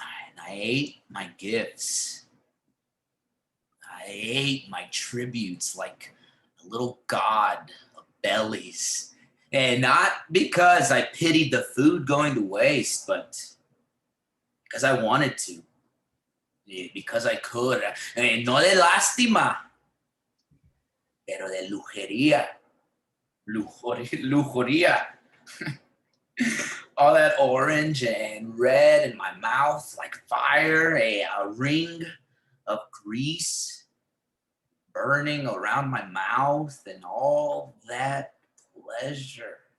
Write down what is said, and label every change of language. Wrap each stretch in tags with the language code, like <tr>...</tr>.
<en>And I ate my gifts. I ate my tributes like a little god of bellies. And not because I pitied the food going to waste, but because I wanted to. Because I could.</en> <es>No de lástima, pero de lujuria. Lujuria.</es> <en>All that orange and red in my mouth like fire, a ring of grease burning around my mouth, and all that pleasure.</en>